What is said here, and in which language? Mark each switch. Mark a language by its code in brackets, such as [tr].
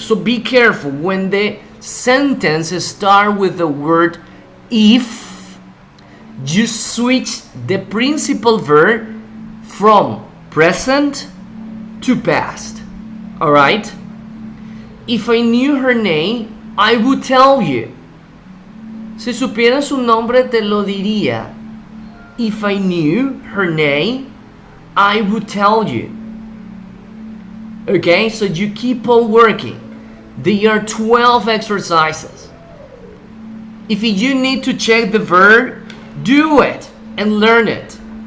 [en] So be careful when the sentence starts with the word if. You switch the principal verb from present to past. Alright? If I knew her name, I would tell you. [es] Si supiera su nombre, te lo diría. [en] If I knew her name, I would tell you. Okay, so you keep on working. There are 12 exercises. If you need to check the verb, do it and learn it.